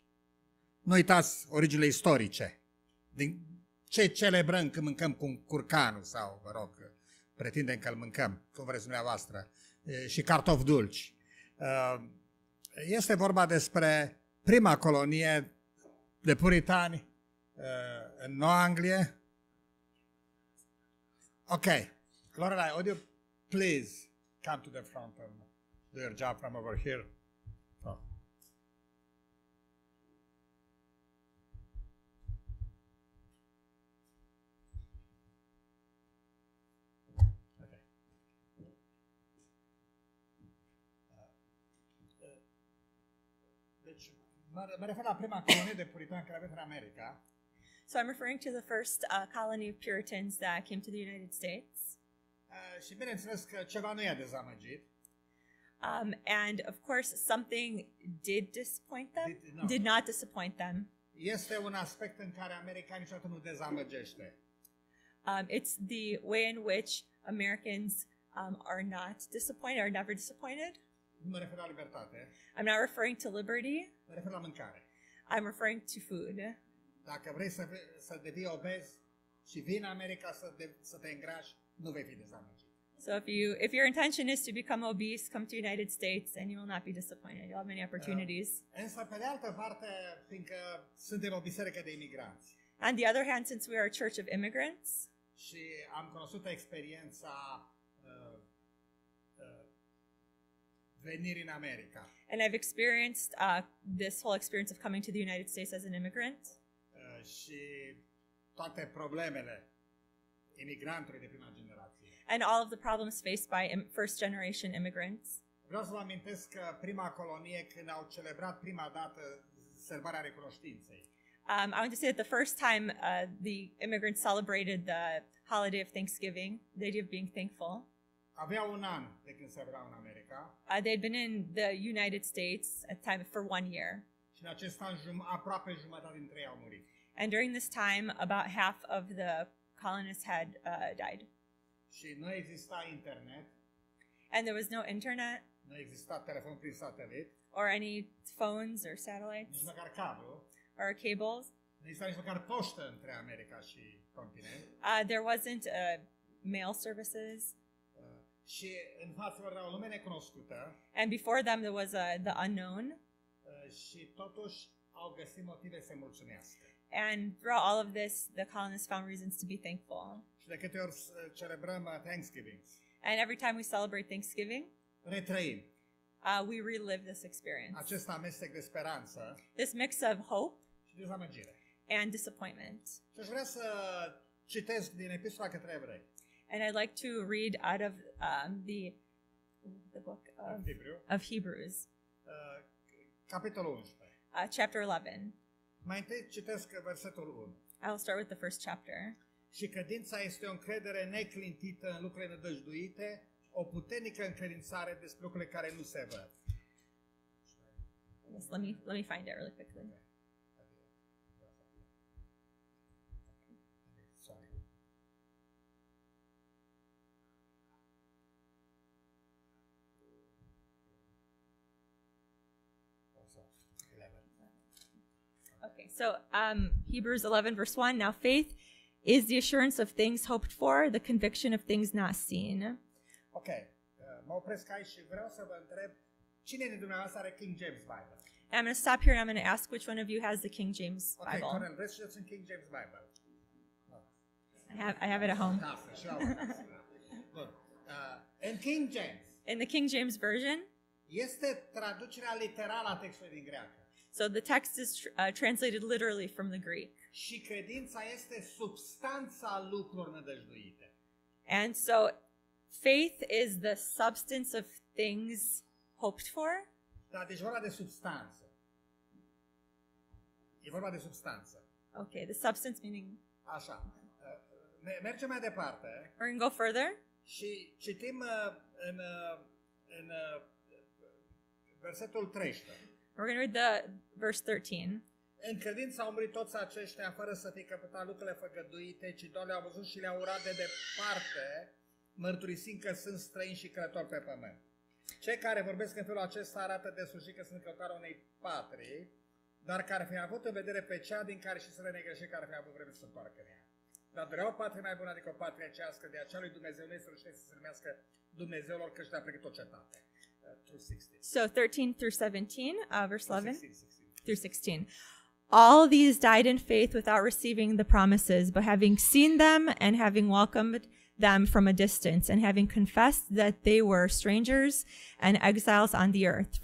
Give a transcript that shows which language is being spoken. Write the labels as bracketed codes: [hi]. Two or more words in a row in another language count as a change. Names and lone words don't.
[ro] Nu uitați originile istorice. Din ce celebrăm când mâncăm cu curcanul sau, vă rog, pretindem că îl mâncăm, cum vreți dumneavoastră, și cartofi dulci. Este vorba despre prima colonie de puritani în Noua Anglie. Ok. [en] Lorelai, would you please come to the front and do your job from over here? Oh. Okay. [ro] Deci, mă refer la prima colonie de puritani care a venit în America. [en] So I'm referring to the first colony of Puritans that came to the United States. [ro] Și bineînțeles că ceva nu i-a dezamăgit. [en] And of course, something did disappoint them. Did not disappoint them. [ro] Este un aspect în care America niciodată nu dezamăgește. [en] It's the way in which Americans are not disappointed, are never disappointed. [ro] Nu mă refer la libertate. [en] I'm not referring to liberty. [ro] Mă refer la mâncare. [en] I'm referring to food. [ro] Dacă vrei să devii obez și vii în America să te îngrași, nu vei fi dezamăgit. [en] So if your intention is to become obese, come to the United States and you will not be disappointed. You'll have many opportunities. [ro] Însă, pe de altă parte, fiindcă suntem o biserică de imigranți. [en] On the other hand, since we are a church of immigrants, [ro] și am cunoscut experiența venirii în America. [en] And I've experienced this whole experience of coming to the United States as an immigrant. [ro] Și toate problemele imigrantului de prima generație. [en] And all of the problems faced by first generation immigrants. [ro] Vreau să vă amintesc că prima colonie, când au celebrat prima dată sărbarea Recunoștinței. [en] I want to say that the first time the immigrants celebrated the holiday of Thanksgiving, the idea of being thankful. [ro] Aveau un an de când se erau în America. [en] They had been in the United States at time for 1 year. [ro] Și în acest an aproape jumătate dintre ei au murit. [en] And during this time, about half of the colonists had died. [ro] Și nu exista internet. [en] And there was no internet. [ro] Nu exista telefon prin satelit. [en] Or any phones or satellites. [ro] Nici măcar cablu. [en] Or cables. [ro] Nu exista nici măcar poștă între America și continent. [en] There wasn't mail services. [ro] Și în fața lor era o lume necunoscută. [en] And before them there was the unknown. [ro] Și totuși au găsit motive să mulțumească. [en] And throughout all of this, the colonists found reasons to be thankful. [ro] Și de câte ori celebrăm Thanksgiving. [en] And every time we celebrate Thanksgiving, [ro] retrăim [en] we relive this experience. [ro] Acest amestec de speranță. [en] This mix of hope [ro] și dezamăgire. [en] And disappointment. [ro] Și aș vrea să citesc din Epistola către Evrei. [en] And I'd like to read out of the book of Hebrews. [ro] Capitolul 11. [en] Chapter 11. [ro] Mai întâi citesc versetul 1. [en] I'll start with the first chapter. [ro] Și credința este o încredere neclintită în lucrurile nădăjduite, o puternică încredințare despre lucrurile care nu se văd. [en] Yes, let me find it really quickly. Okay. Sorry. Okay, so Hebrews 11 verse 1, now faith is the assurance of things hoped for, the conviction of things not seen. [ro] Ok, mă opresc aici și vreau să vă întreb, cine dintre dumneavoastră are King James Bible? [en] And I'm going to stop here and I'm going to ask which one of you has the King James Bible. [ro] Ok, Cornel, vreți să citiți în King James Bible? No. [en] I have it at home. [ro] Acasă, și eu acasă. Bun. În King James. [en] In the King James Version. [ro] Este traducerea literală a textului din greacă. [en] So the text is translated literally from the Greek. [ro] Și credința este substanța lucrurilor nădăjduite. [en] And so faith is the substance of things hoped for. [ro] Da, deci vorba de substanță. E vorba de substanță. [en] Okay, the substance meaning. [ro] Așa. Mergem mai departe [en] We're going to go further. [ro] și citim în versetul 13. [en] We're going to read the verse 13. [ro] În credință au murit toți aceștia fără să fie căpătat lucrurile făgăduite, ci doar le-au văzut și le-au urat de departe, mărturisind că sunt străini și călători pe pământ. Cei care vorbesc în felul acesta arată de sfârșit că sunt căutarea unei patrii, dar care fi avut în vedere pe cea din care și să le negrește, care fi avut vreme să se întoarcă în ea. Dar doreau o patrie mai bună, adică o patrie cească, de aceea lui Dumnezeu nu este rușine să se numească Dumnezeul, căci le-a pregătit o cetate. [en] So 13 through 17, verse 11 through 16. All these died in faith without receiving the promises, but having seen them and having welcomed them from a distance, and having confessed that they were strangers and exiles on the earth.